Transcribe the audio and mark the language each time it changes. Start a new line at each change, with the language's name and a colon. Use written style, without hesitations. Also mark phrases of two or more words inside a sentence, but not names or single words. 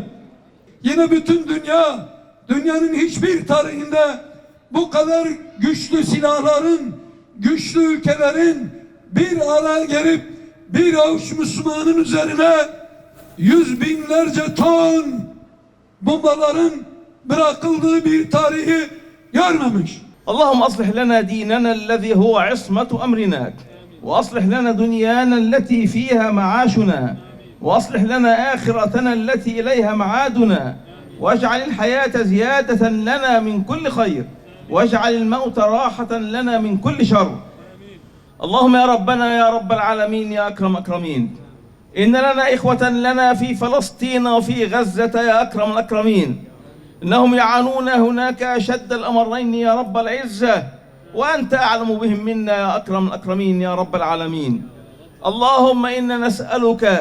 Turkish: Yine bütün dünya, dünyanın hiçbir tarihinde bu kadar güçlü silahların, güçlü ülkelerin bir araya gelip bir avuç Müslümanın üzerine yüz binlerce ton bombaların bırakıldığı bir tarihi görmemiş.
Arabic: اللهم أصلح لنا ديننا الذي هو عصمة أمرنا وأصلح لنا دنيانا التي فيها معاشنا وأصلح لنا آخرتنا التي إليها معادنا واجعل الحياة زيادة لنا من كل خير واجعل الموت راحة لنا من كل شر اللهم يا ربنا يا رب العالمين يا أكرم أكرمين إن لنا إخوة لنا في فلسطين وفي غزة يا أكرم الأكرمين إنهم يعانون هناك أشد الأمرين يا رب العزة وأنت أعلم بهم منا يا أكرم الأكرمين يا رب العالمين اللهم إنا نسألك